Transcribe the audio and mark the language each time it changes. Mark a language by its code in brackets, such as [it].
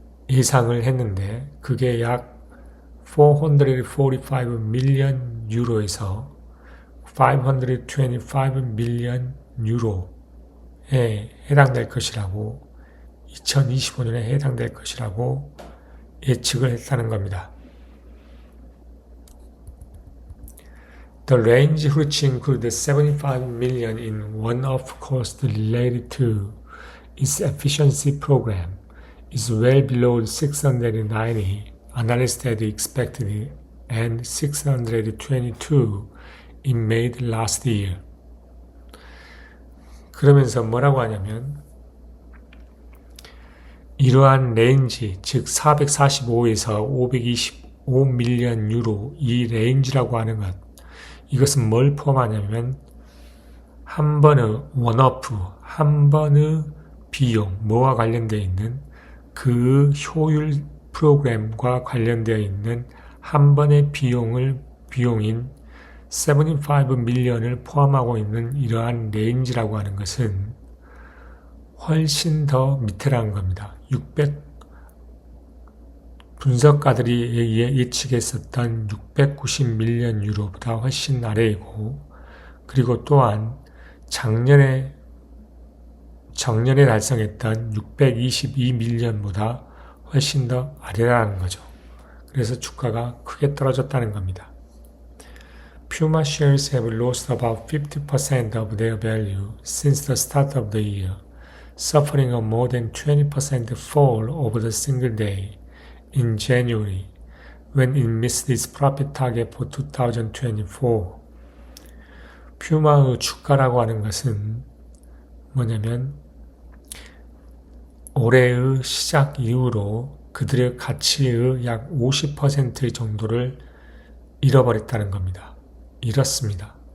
[ko] 예상을 했는데 그게 약 445 밀리언 유로에서 525 밀리언 유로에 해당될 것이라고 2025년에 해당될 것이라고 예측을 했다는 겁니다. [en] The range, which includes 75 million in one-off costs related to its efficiency program, is well below 690 analysts had expected and 622 in May last year. [ko] 그러면서 뭐라고 하냐면 이러한 레인지, 즉 445에서 525 밀리언 유로, 이 레인지라고 하는 것, 이것은 뭘 포함하냐면 한 번의 원오프, 한 번의 비용, 뭐와 관련되어 있는 그 효율 프로그램과 관련되어 있는 한 번의 비용인 75 밀리언을 포함하고 있는 이러한 레인지라고 하는 것은 훨씬 더 밑에라는 겁니다. 600 분석가들이 예측했었던 690 밀리언 유로보다 훨씬 아래이고, 그리고 또한 작년에 달성했던 622 밀리언보다 훨씬 더 아래라는 거죠. 그래서 주가가 크게 떨어졌다는 겁니다. [en] Puma shares have lost about 50% of their value since the start of the year, suffering a more than 20% fall over the single day in January, when it missed its profit target for 2024. [ko] 퓨마의 주가라고 하는 것은 뭐냐면 올해의 시작 이후로 그들의 가치의 약 50% 정도를 잃어버렸다는 겁니다. 잃었습니다.